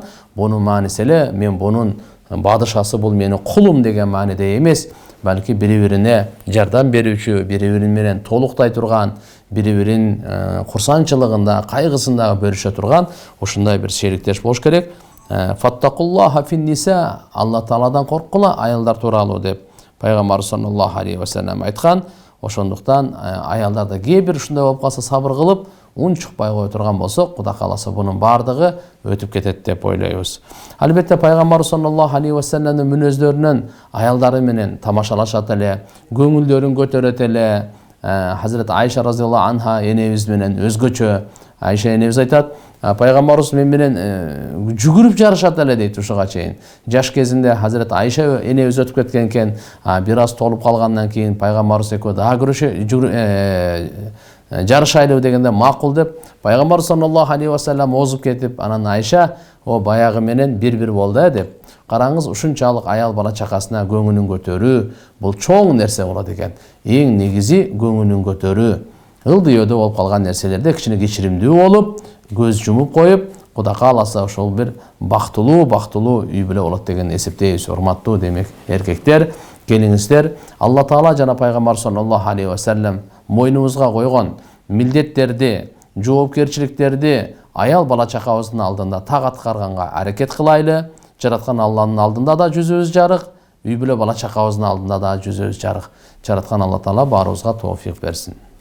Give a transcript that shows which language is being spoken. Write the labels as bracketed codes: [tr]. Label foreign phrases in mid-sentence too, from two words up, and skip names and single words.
[ky] Бунун мааниси эле мен бунун бадышасы бул менин кулум деген мааниде эмес, балки бири-бирине жардам берүүчү, бири-бирин менен толуктай турган, бири-бирин курсанчылыгында, кайгысында бөлүшө турган ушундай бир шериктеш болуш керек. [ar] فاتقوا الله في النساء. [ky] Алла Тааладан корккула аялдар тууралуу деп Пайгамбар [ar] صلى الله عليه وسلم [ky] айткан. Ошондуктан аялдарда кээ бир ушундай болуп калса сабыр кылып, ун чукпай кое турган болсо, Кудай кааласа бунун бардыгы өтүп кетет деп ойлойбуз. Албетте Пайгамбар саллаллаху алейхи ва саллямдын мүнөздөрүнөн аялдары менен тамашалашат эле, көңүлдөрүн көтөрөт эле. Хазрет Айша [ar] رضي الله عنها [ky] энебиз менен өзгөчө. Айша энебиз айтат, Пайгамбарыбыз менен жүгүрүп жарышат эле дейт ушуга чейин. Жаш кезинде Хазрет Айша энебиз өтүп кеткен экен, бир аз толуп калгандан кийин Пайгамбарыбыз экөө дагы жарышайлы дегенде макул деп Пайгамбар [ar] صلى الله عليه وسلم [ky] озуп кетип, анан Айша о баягы менен бир болду деп. Караңыз, ушунчалык аял бала чакасына көңүлүн көтөрүү бул чоң нерсе болот экен. Эң негизи көңүлүн көтөрүү. Ылдыйөдө болуп калган нерселерде кичине кечиримдүү болуп, көз жумуп коюп, Кудай кааласа ошол бир бактылуу үй бүлө болот деген эсептейбиз. Урматтуу демек эркектер, келиңиздер, Алла Таала жана Пайгамбар [ar] صلى الله عليه وسلم [ky] мойнубузга койгон милдеттерди, жоопкерчиликтерди аял бала чакабыздын алдында так аткарганга аракет кылайлы. Жараткан Алланын алдында да жүзүбүз жарык, үй бүлө бала чакабыздын алдында да жүзүбүз жарык. Жараткан Алла Таала баарыбызга тоофик берсин.